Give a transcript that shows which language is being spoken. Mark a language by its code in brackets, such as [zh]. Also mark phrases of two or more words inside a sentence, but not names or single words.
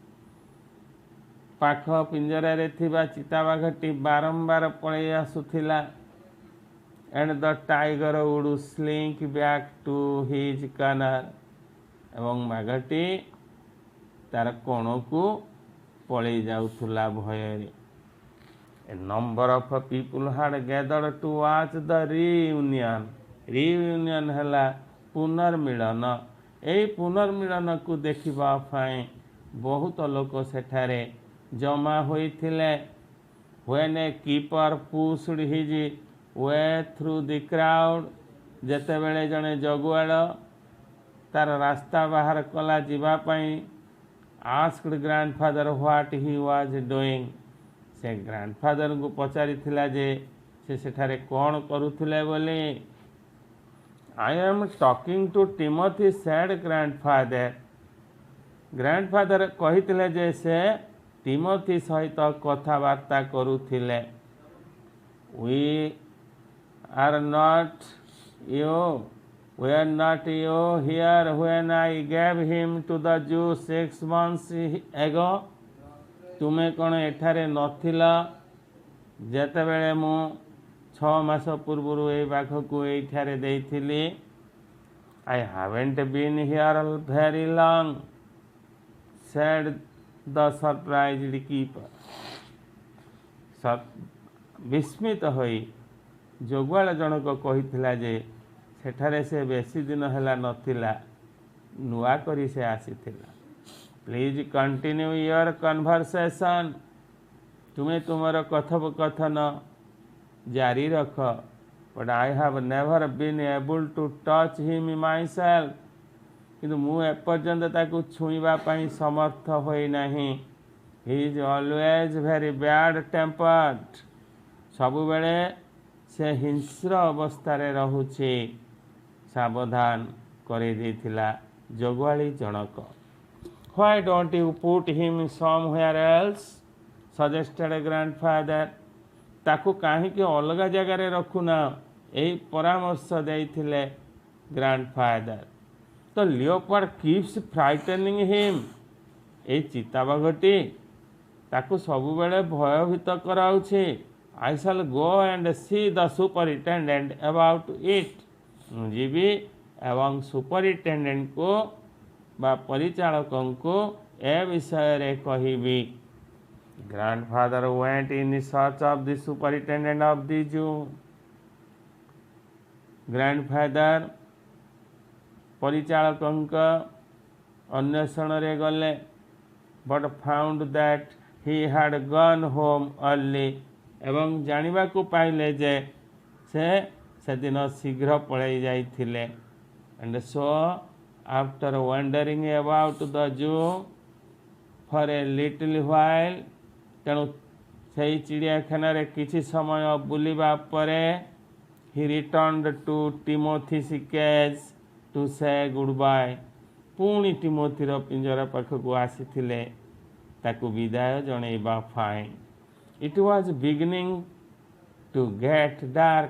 [or] ପାଖ ପିଞ୍ଜରାରେ ଥିବା ଚିତାବାଘଟି ବାରମ୍ବାର ପଳେଇ ଆସୁଥିଲା। [en] And the tiger would slink back to his corner. [or] ଏବଂ ବାଘଟି ତାର କୋଣକୁ ପଳେଇ ଯାଉଥିଲା ଭୟରେ। [en] A number of people had gathered to watch the reunion. [or] Reunion ହେଲା ପୁନର୍ମିଳନ। ଏହି ପୁନର୍ମିଳନକୁ ଦେଖିବା ପାଇଁ ବହୁତ ଲୋକ ସେଠାରେ ଜମା ହୋଇଥିଲେ। [en] When a keeper pushed his way through the crowd, [or] ଯେତେବେଳେ ଜଣେ ଜଗୁଆଳ ତାର ରାସ୍ତା ବାହାର କଲା ଯିବା ପାଇଁ, [en] asked grandfather what he was doing. [or] ସେ ଗ୍ରାଣ୍ଡଫାଦରଙ୍କୁ ପଚାରିଥିଲା ଯେ ସେ ସେଠାରେ କ'ଣ କରୁଥିଲେ ବୋଲି। [en] I am talking to Timothy, said grandfather. [or] ଗ୍ରାଣ୍ଡଫାଦର କହିଥିଲେ ଯେ ସେ ଟିମୋଥି ସହିତ କଥାବାର୍ତ୍ତା କରୁଥିଲେ। [en] We are not you here when I gave him to the Jews 6 months ago. [or] ତୁମେ କ'ଣ ଏଠାରେ ନଥିଲ ଯେତେବେଳେ ମୁଁ 6 ମାସ ପୂର୍ବରୁ ଏହି ବାଘକୁ ଏଇଠାରେ ଦେଇଥିଲି? [en] I haven't been here very long, said the surprised keeper. [or] ବିସ୍ମିତ ହୋଇ ଜଗୁଆଳ ଜଣକ କହିଥିଲା ଯେ ସେଠାରେ ସେ ବେଶୀ ଦିନ ହେଲା ନଥିଲା, ନୂଆ କରି ସେ ଆସିଥିଲା। [en] Please continue your conversation. [or] ତୁମେ ତୁମର କଥୋପକଥନ ଜାରି ରଖ। [en] But I have never been able to touch him myself. [or] କିନ୍ତୁ ମୁଁ ଏପର୍ଯ୍ୟନ୍ତ ତାକୁ ଛୁଇଁବା ପାଇଁ ସମର୍ଥ ହୋଇନାହିଁ। [en] He is always very bad tempered. [or] ସବୁବେଳେ ସେ ହିଂସ୍ର ଅବସ୍ଥାରେ ରହୁଛି। ସାବଧାନ କରିଦେଇଥିଲା ଜଗୁଆଳି ଜଣକ। [en] Why don't you put him somewhere else? suggested grandfather. [or] ତାକୁ କାହିଁକି ଅଲଗା ଜାଗାରେ ରଖୁନା? ଏହି ପରାମର୍ଶ ଦେଇଥିଲେ ଗ୍ରାଣ୍ଡଫାଦର। [en] The leopard keeps frightening him. [or] ଏହି ଚିତାବାଘଟି ତାକୁ ସବୁବେଳେ ଭୟଭୀତ କରାଉଛି। [en] I shall go and see the superintendent about it. [or] ମୁଁ ଯିବି ଏବଂ ସୁପରିଟେଣ୍ଡେଣ୍ଟକୁ ବା ପରିଚାଳକଙ୍କୁ ଏ ବିଷୟରେ କହିବି। [en] Grandfather went in search of the superintendent of the zoo. [or] ଗ୍ରାଣ୍ଡଫାଦର ପରିଚାଳକଙ୍କ ଅନ୍ୱେଷଣରେ ଗଲେ। [en] But found that he had gone home early. [or] ଏବଂ ଜାଣିବାକୁ ପାଇଲେ ଯେ ସେ ସେଦିନ ଶୀଘ୍ର ପଳାଇ ଯାଇଥିଲେ। [en] And so after wandering about the zoo for a little while, [or] ତେଣୁ ସେହି ଚିଡ଼ିଆଖାନାରେ କିଛି ସମୟ ବୁଲିବା ପରେ, [en] he returned to Timothy's cage to say goodbye. [or] ପୁଣି ଟିମୋଥିର ପିଞ୍ଜରା ପାଖକୁ ଆସିଥିଲେ ତାକୁ ବିଦାୟ ଜଣାଇବା ପାଇଁ। [en] It was beginning to get dark.